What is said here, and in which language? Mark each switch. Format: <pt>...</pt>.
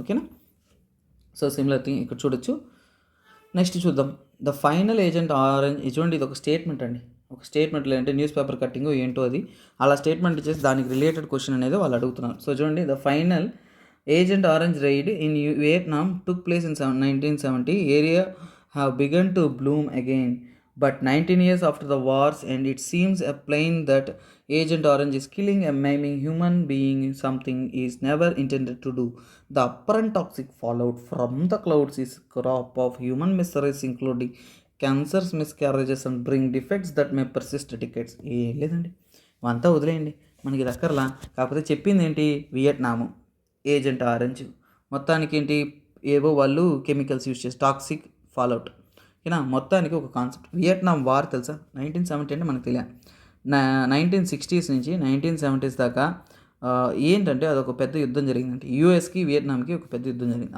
<te>ఓకేనా, so similar thing ఇక్కడ చూడొచ్చు. నెక్స్ట్ చూద్దాం, ద ఫైనల్ ఏజెంట్ ఆరెంజ్. చూడండి, ఇది ఒక స్టేట్మెంట్ అండి. ఒక స్టేట్మెంట్లో అంటే న్యూస్ పేపర్ కట్టింగ్ ఏంటో అది అలా స్టేట్మెంట్ ఇచ్చేసి దానికి రిలేటెడ్ క్వశ్చన్ అనేది వాళ్ళు అడుగుతున్నారు. సో చూడండి,</te> <en>The final Agent Orange raid in Vietnam took place in 1970. Area have begun to bloom again. But 19 years after the wars end, it seems a plain that Agent Orange is killing and maiming human being, something is never intended to do. The apparent toxic fallout from the clouds is crop of human miseries, including cancers, miscarriages, and bring defects that may persist decades.</en> <te>లేదండి, అంతా వదిలేయండి, మనకి దక్కర్లా. కాకపోతే చెప్పింది ఏంటి, వియట్నాము, agent orange, మొత్తానికి ఏంటి ఏవో వాళ్ళు కెమికల్స్ యూజ్ చేసి టాక్సిక్ ఫాల్అవుట్. ఓకేనా, మొత్తానికి ఒక కాన్సెప్ట్. వియట్నాం వార్ తెలుసా, 1970 అంటే మనకు తెలియదు. 1960s నుంచి 1970s దాకా ఏంటంటే అదొక పెద్ద యుద్ధం జరిగిందంటే యూఎస్కి వియట్నాంకి ఒక పెద్ద యుద్ధం జరిగింది.</te>